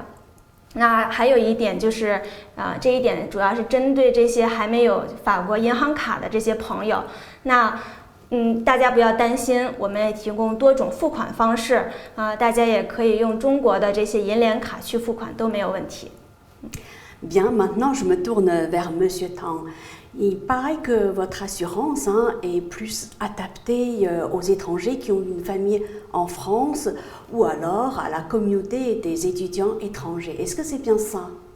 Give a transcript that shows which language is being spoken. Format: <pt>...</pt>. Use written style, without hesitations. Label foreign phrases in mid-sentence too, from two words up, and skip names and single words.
<zh>那还有一点就是这一点主要是针对这些还没有法国银行卡的这些朋友。那大家不要担心，我们也提供多种付款方式大家也可以用中国的这些银联卡去付款都没有问题。</zh> <fr>Bien, maintenant je me tourne vers Monsieur Tang. Il paraît que votre assurance est plus adaptée aux étrangers qui ont une famille en France ou alors à la communauté des étudiants étrangers. Est-ce que c'est bien ça?</fr>